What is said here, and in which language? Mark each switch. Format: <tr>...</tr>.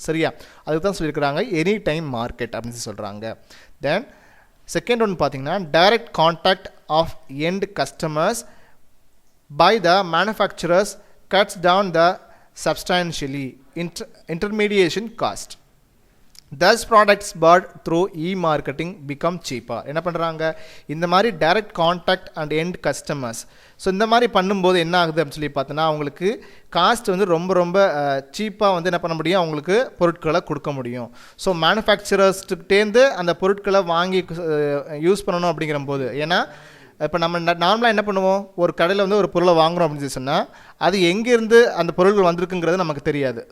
<ta>சரியா, அதுக்கு தான் சொல்லியிருக்கிறாங்க</ta> <en>any time market</en> <ta>அப்படின்னு சொல்கிறாங்க.</ta> <en>then second</en> <ta>ஒன்று பார்த்தீங்கன்னா</ta> <en>Direct contact of end customers by the manufacturers cuts down the substantially intermediation cost. Thus products bought through e-marketing become cheaper.</en> <ta>என்ன பண்ணுறாங்க, இந்த மாதிரி</ta> <en>Direct contact and end customers.</en> <ta>So இந்த மாதிரி பண்ணும்போது என்ன ஆகுது அப்படின்னு சொல்லி பார்த்தோன்னா, அவங்களுக்கு காஸ்ட் வந்து ரொம்ப ரொம்ப சீப்பாக வந்து என்ன பண்ண முடியும், அவங்களுக்கு பொருட்களை கொடுக்க முடியும். ஸோ மேனுஃபேக்சரர்ஸ்கிட்டேருந்து அந்த பொருட்களை வாங்கி யூஸ் பண்ணணும் அப்படிங்கிற போது, ஏன்னா இப்போ நம்ம நார்மலாக என்ன பண்ணுவோம், ஒரு கடையில் வந்து ஒரு பொருளை வாங்குகிறோம் அப்படின்னு சொன்னால் அது எங்கேருந்து அந்த பொருட்கள் வந்திருக்குங்கிறது நமக்கு தெரியாது.</ta>